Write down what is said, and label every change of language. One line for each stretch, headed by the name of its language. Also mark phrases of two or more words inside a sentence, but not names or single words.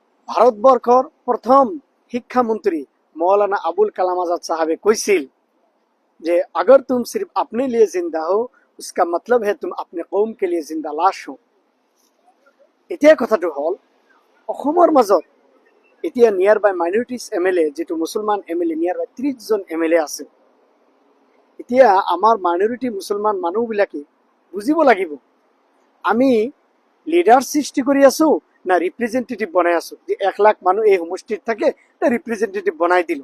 Assamese: ভারতবর্ষৰ প্ৰথম শিক্ষামন্ত্ৰী মৌলানা আবুল কালাম আজাদ সাহাবে কৈছিল যে
Hindi: अगर तुम सिर्फ अपने लिए जिंदा हो उसका मतलब है तुम अपने कौम के लिए जिंदा लाश हो।
Assamese: এতিয়া কথাটো হল অসমৰ মাজত এতিয়া
English: near by minorities MLA
Assamese: যেটো মুছলমান এমএলএ
English: near by
Assamese: 30 জন এমএলএ আছে। এতিয়া আমাৰ মাইনৰিটি মুছলমান মানুহবিলাকে বুজিব লাগিব আমি লিডার সৃষ্টি কৰি আছো না রিপ্রেজেন্টেটিভ বনাই আছো যে 1 লাখ মানুহ এই সমষ্টিত থাকে তে রিপ্রেজেন্টেটিভ বনাই দিলো।